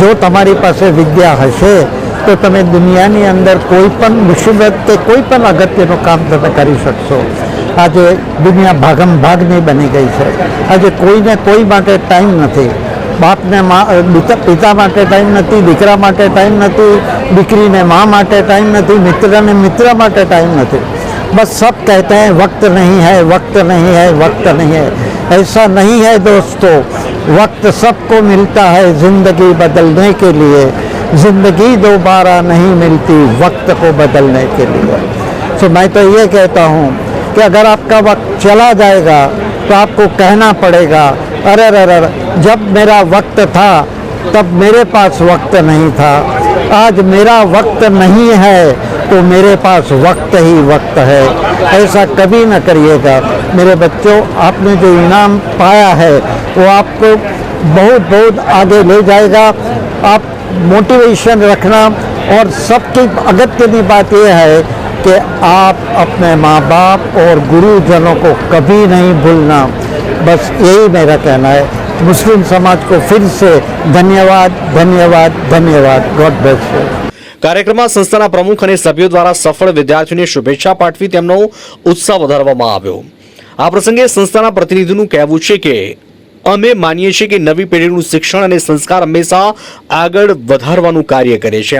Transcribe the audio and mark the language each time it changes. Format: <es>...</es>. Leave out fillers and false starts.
<gu>જો તમારી પાસે વિદ્યા હશે તો તમે દુનિયાની અંદર કોઈ પણ મુસીબત કે કોઈ પણ અગત્યનું કામ તમે કરી શકશો। આજે દુનિયા ભાગમ ભાગની બની ગઈ છે। આજે કોઈને કોઈ માટે ટાઈમ નથી। બાપને પિતા માટે ટાઈમ નથી, દીકરા માટે ટાઈમ નથી, દીકરીને माँ માટે ટાઈમ નથી, મિત્રને મિત્ર માટે ટાઈમ નથી।</gu> <hi>बस सब कहते हैं वक्त नहीं है, वक्त नहीं है, वक्त नहीं है। ऐसा नहीं है दोस्तों, वक्त सबको मिलता है ज़िंदगी बदलने के लिए। ज़िंदगी दोबारा नहीं मिलती वक्त को बदलने के लिए। तो मैं तो ये कहता हूँ कि अगर आपका वक्त चला जाएगा तो आपको कहना पड़ेगा, अरे अरे जब मेरा वक्त था तब मेरे पास वक्त नहीं था। आज मेरा वक्त नहीं है तो मेरे पास वक्त ही वक्त है। ऐसा कभी न करिएगा। मेरे बच्चों, आपने जो इनाम पाया है वो आपको बहुत बहुत आगे ले जाएगा। आप मोटिवेशन रखना, और सबकी अगत्य बात यह है कि आप अपने माँ बाप और गुरुजनों को कभी नहीं भूलना। बस यही मेरा कहना है। मुस्लिम समाज को फिर से धन्यवाद, धन्यवाद, धन्यवाद।</hi> <en>God bless you.</en> <gu>કાર્યક્રમમાં સંસ્થાના પ્રમુખ અને સભ્યો દ્વારા સફળ વિદ્યાર્થીઓને શુભેચ્છા પાઠવી તેમનો ઉત્સાહ વધારવામાં આવ્યો। આ પ્રસંગે સંસ્થાના પ્રતિનિધિનું કહેવું છે કે અમે માનીએ છીએ કે નવી પેઢીનું શિક્ષણ અને સંસ્કાર હંમેશા આગળ વધારવાનું કાર્ય કરે છે।</gu>